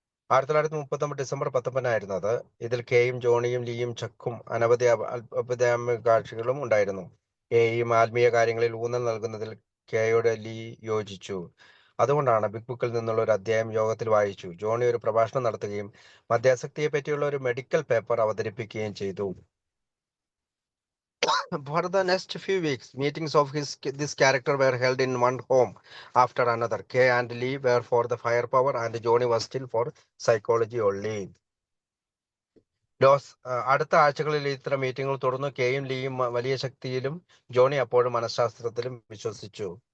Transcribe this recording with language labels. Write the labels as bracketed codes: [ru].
[ml] 1939 December 19 അത്. ഇതിൽ കെയും ജോണിയും ലീയും ചക്കും അനവധി അഭ്യുദയ കാഴ്ചകളും ഉണ്ടായിരുന്നു. കെയും ആത്മീയ കാര്യങ്ങളിൽ ഊന്നൽ നൽകുന്നതിൽ കെയോട് ലീ യോജിച്ചു. അതുകൊണ്ടാണ് ബിഗ് ബുക്കിൽ നിന്നുള്ള ഒരു അധ്യായം യോഗത്തിൽ വായിച്ചു. ജോണി ഒരു പ്രഭാഷണം നടത്തുകയും മദ്യാസക്തിയെ പറ്റിയുള്ള ഒരു മെഡിക്കൽ പേപ്പർ അവതരിപ്പിക്കുകയും ചെയ്തു. [en] For the next few weeks, meetings of this character were held in one home after another. Kay and Lee were for the firepower, and Johnny was still for psychology only. [ml] അടുത്ത ആഴ്ചകളിൽ ഇത്തരം മീറ്റിംഗുകൾ തുടർന്നു. കെയും ലീയും വലിയ ശക്തിയിലും Johnny അപ്പോഴും മനഃശാസ്ത്രത്തിലും വിശ്വസിച്ചു.